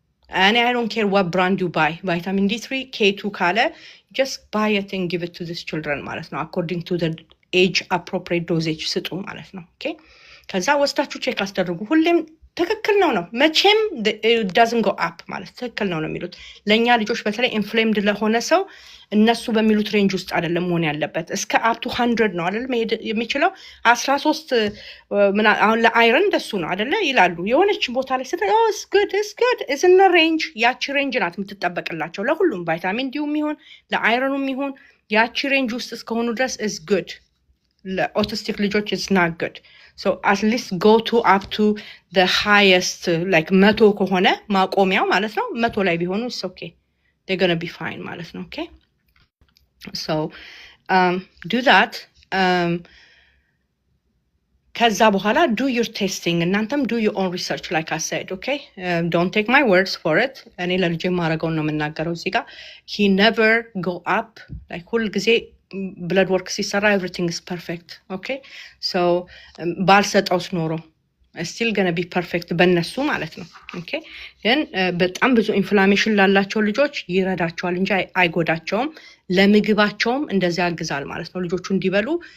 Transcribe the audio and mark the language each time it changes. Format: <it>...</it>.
<en>and I don't care what brand you buy,</en> <am>vitamin D3 K2 ካለ</am> <en>just buy it and give it to these children</en> <am>ማለት ነው</am> <en>according to the age appropriate dosage</en> <am>ስጡ ማለት ነው። ኦኬ ከዛ ወስዳችሁ ቼክ አስደርጉ። ሁሌም ትክክል ነው መቼም</am> <en>it doesn't go up</en> <am>ማለት ትክክል ነው የሚሉት። ለኛ ልጆች በተለይ ኢንፍሌምድ ለሆነ ሰው እነሱ በሚሉት ሬንጅ ውስጥ አይደለም መሆን ያለበት። እስከ</am> <en>up to 100</en> <am>ነው አይደል መሄድ የሚችለው። 13 አሁን ለአይረን እንደሱ ነው አይደለ ይላሉ። የሆነች ቦታ ላይ</am> <en>it's good is in the range።</en> <am>ያቺ ሬንጅ ናት የምትጠበቅላቸው ለሁሉም ቫይታሚን ዲውም ይሁን ለአይረኑም ይሁን ያቺ ሬንጅ ውስጥ እስከሆኑ ድረስ</am> <en>is good።</en> <am>ለኦቲስቲክ ልጆች</am> <en>is not good. so at least go to up to the highest like 100</en> <am>ከሆነ ማቆሚያው ማለት ነው</am> <en>100</en> <am>ላይ ቢሆኑ</am> <en>it's okay, they're going to be fine</en> <am>ማለት ነው።</am> <en>okay so do that.</en> <am>ከዛ በኋላ</am> <en>do your testing</en> <am>እናንተም</am> <en>do your own research like I said. okay don't take my words for it.</en> <am>እኔ ለልጄ ማረጋው ነው የምናገረው እዚህ ጋር</am> <en>he never go up like</en> <am>ሁል ጊዜ</am> <en>blood work</en> <am>ሲሰራ</am> <en>everything is perfect.</en> <am>okay so ባልሰጠውስ ኖሮ</am> <en>still gonna be perfect</en> <am>በእነሱ ማለት ነው። okay ግን በጣም ብዙ ኢንፍላሜሽን ላላቸው ልጆች ይረዳቸዋል እንጂ አይጎዳቸውም። ለምግባቸውም እንደዚያ ያግዛል ማለት ነው። ልጆቹ እንዲበሉ</am>